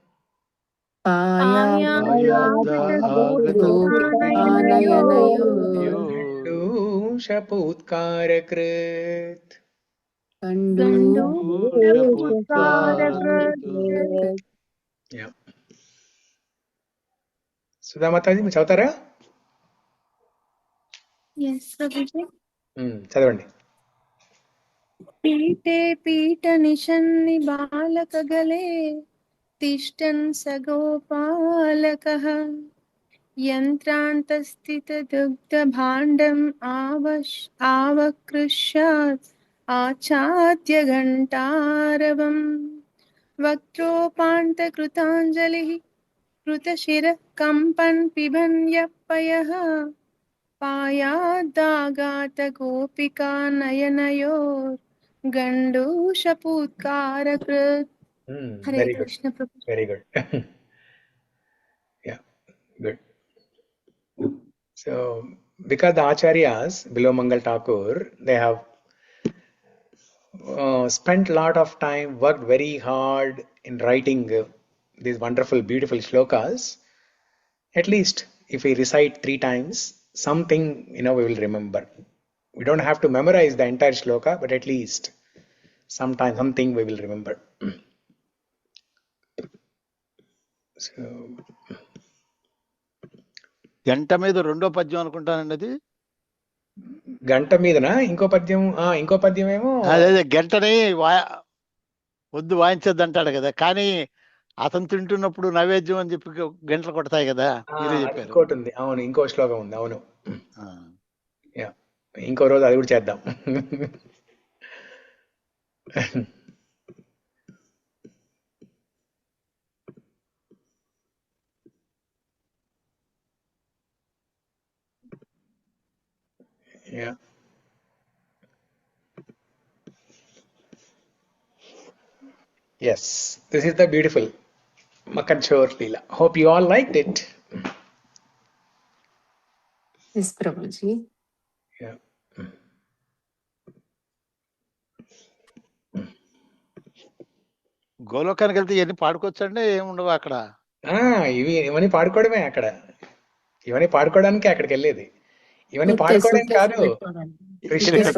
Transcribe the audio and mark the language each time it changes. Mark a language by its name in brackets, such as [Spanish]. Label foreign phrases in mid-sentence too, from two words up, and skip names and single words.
[Sanskrit] आगतगोपिकानयनयोर् Gandushaputkara-krit. गण्डूषपुत्कारकृत् [English] Yeah. Sudha Mataji, [Telugu] మీరు చదువుతారా? చదవండి. [Sanskrit] पीटे पीट निशन्नि बालकगले तिष्ठन् स गोपालकः यन्त्रान्तस्थितदुग्धभाण्डम् आवकृष्यात् आच्छाद्य घण्टारवम् वक्त्रोपान्तकृताञ्जलिः कृतशिरः कम्पन् पिबन् यः पयः पायादागात गोपिका नयनयोर् गण्डूषपूत्कारकृत्. हरे [English] Very good. [Sanskrit] कृष्ण प्रभु. [English] Very good. Yeah, good. So, because the acharyas below Mangal Thakur, they have spent a lot of time, worked very hard in writing these wonderful, beautiful shlokas. At least if we recite 3 times, something we will remember. We don't have to memorize the entire shloka, but at least sometime something we will remember. So, [Telugu] గంట మీద రెండో పద్యం అనుకుంటానండి అది. గంట మీదనా ఇంకో పద్యం? ఇంకో పద్యం ఏమో అదే గంటని వద్దు వాయించద్దు అంటాడు కదా, కానీ అతను తింటున్నప్పుడు నైవేద్యం అని చెప్పి గంటలు కొడతాయి కదా, మీరే చెప్పారు. ఇంకోటి ఉంది. అవును, ఇంకో శ్లోకం ఉంది. అవును, ఇంకో రోజు అది కూడా చేద్దాం. [English] Yeah. Yes, this is the beautiful Makanchor Leela. Hope you all liked it. Yes, Prabhuji. Yeah. [Telugu] గోలోకానికి వెళ్తే ఇవన్నీ పాడుకోవచ్చండి, ఏముండవు అక్కడ? ఇవన్నీ పాడుకోవడమే. ఇవన్నీ పాడుకోవడానికి అక్కడికి వెళ్ళేది. ఇవన్నీ పాడుకోవడం కాదు, కృష్ణుడితో